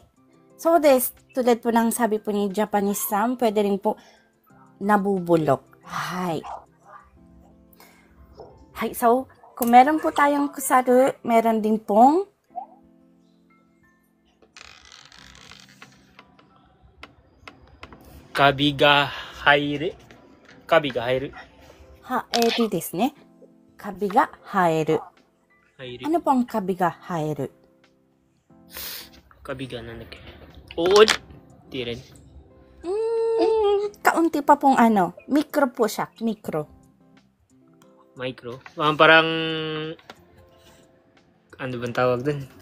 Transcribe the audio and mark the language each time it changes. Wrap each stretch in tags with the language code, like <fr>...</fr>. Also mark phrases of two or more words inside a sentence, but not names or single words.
<en>So this,</en> <tl>tulad po ng sabi po ni Japanese Sam, pwede rin po nabubulok. Hi. Hi, so kung meron po tayong kusaru, meron din pong</tl> <ja>カビが生える. Haeru ですね。カビが生える。</ja> <tl>Ano po ang</tl> <ja>カビが生える?</ja> <tl>Kabiga na nag Uod. Di rin. Kaunti pa pong Micro po siya. Micro. Parang ano bang tawag dun?</tl>